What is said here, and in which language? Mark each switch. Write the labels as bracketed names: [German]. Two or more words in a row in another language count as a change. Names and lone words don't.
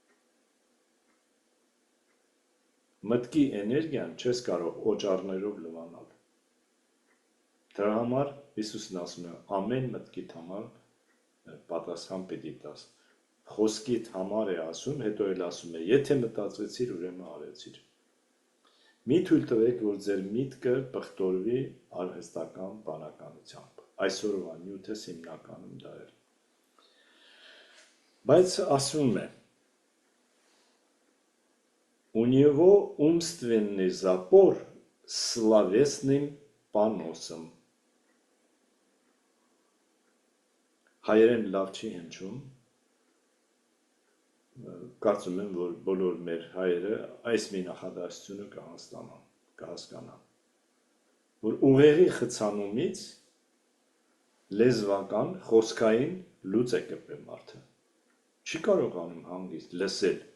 [Armenian] Մտքի էներգիան չես կարող օճառներով լվանալ։ Դրա համար Հիսուսն ասում է, ամեն մտքիդ համար պատասխան պիտի տաս։ Խոսքիդ համար է ասում, հետո էլ ասում է, եթե մտածեցիր, ուրեմն արեցիր։ Մի թույլ տվեք, որ ձեր միտքը պղտորվի արհեստական բանականությամբ։ Այսօրվա նյութս հիմնականում դա է։ Բայց ասում է, [Russian] у него умственный запор словесным поносом։ [Armenian] Հայերեն լավ չի հնչում, կարծում եմ, որ բոլոր մեր հայերը այս մի նախադասությունը կհասկանան, որ ուղեղի խցանումից լեզվական, խոսքային լուծ է կպել մարդը, չի կարողանում հանգիստ լսել,